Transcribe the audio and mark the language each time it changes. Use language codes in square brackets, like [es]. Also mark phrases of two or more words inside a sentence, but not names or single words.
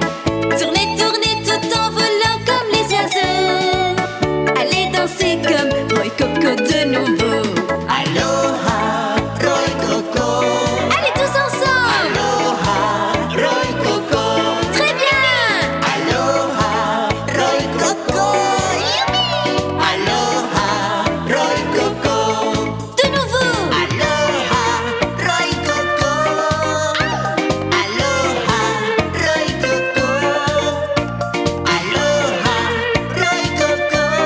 [fr] Tournez, tournez tout en volant comme les oiseaux. Allez danser comme Roy Coco de nouveau. Aloha, Roy Coco. Allez tous ensemble. Aloha, Roy Coco. Très bien. Aloha, Roy Coco. Aloha, Roy Coco. De nouveau. Aloha, Roy Coco. Aloha, Roy Coco. Aloha, Roy Coco.